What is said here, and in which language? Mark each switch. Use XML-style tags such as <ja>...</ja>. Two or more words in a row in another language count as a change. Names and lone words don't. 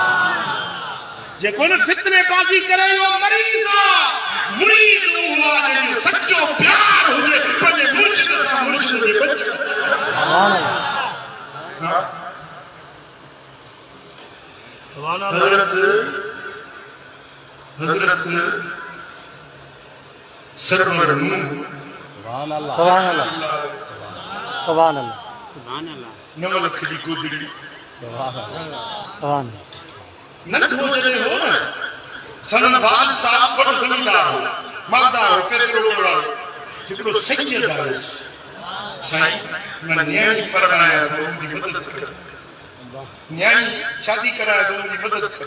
<sd>जेको न फितने बाज़ी करे इहो मरीज़ आहे मुरीद उहो आहे जंहिंजो सचो प्यार हुजे पंहिंजे मुर्शिद सां मुर्शिद जे बचनि</sd> <ar>سبحان الله سبحان الله</ar> <sd>हज़रत सरवर नूह</sd> <ar>سبحان الله سبحان الله سبحان الله سبحان الله</ar> <sd>9 लाख जी गोदड़ी</sd> <ar>سبحان الله سبحان</ar> <sd>नंढो जॾहिं हो न सनबाज साहब वॾो ज़मींदार हो मालदार हो पैसो वारो हिकिड़ो सैयद आयुसि साईं मां न्याणी परणाया थो मुंहिंजी मदद कर न्याणी शादी कराए थो मुंहिंजी मदद कर</sd>